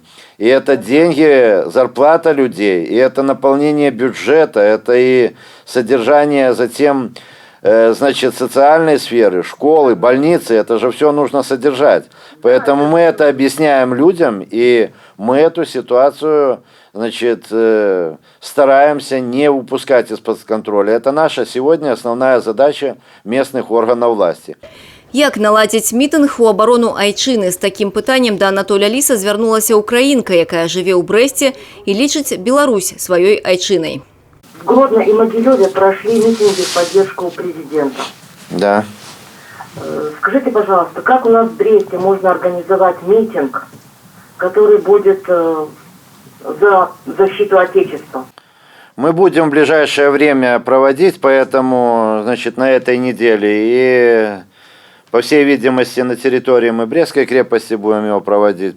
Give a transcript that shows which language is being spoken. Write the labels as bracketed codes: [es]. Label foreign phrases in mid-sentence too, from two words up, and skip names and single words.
[ru] И это деньги, зарплата людей, и это наполнение бюджета, это и содержание затем, значит, социальной сферы, школы, больницы, это же все нужно содержать. Поэтому мы это объясняем людям, и мы эту ситуацию, значит, стараемся не упускать из-под контроля. Это наша сегодня основная задача местных органов власти. [be] Як наладзіць мітынг у абарону айчыны? З такім пытаннем да Анатоля Ліса звярнулася украінка, якая жыве ў Брэсце і лічыць Беларусь сваёй айчынай. [ru] В Гродно и Могилеве прошли митинги в поддержку президента. Да. Скажите, пожалуйста, как у нас в Бресте можно организовать митинг, который будет за защиту Отечества? Мы будем в ближайшее время проводить, поэтому, значит, на этой неделе и, по всей видимости, на территории мы Брестской крепости будем его проводить.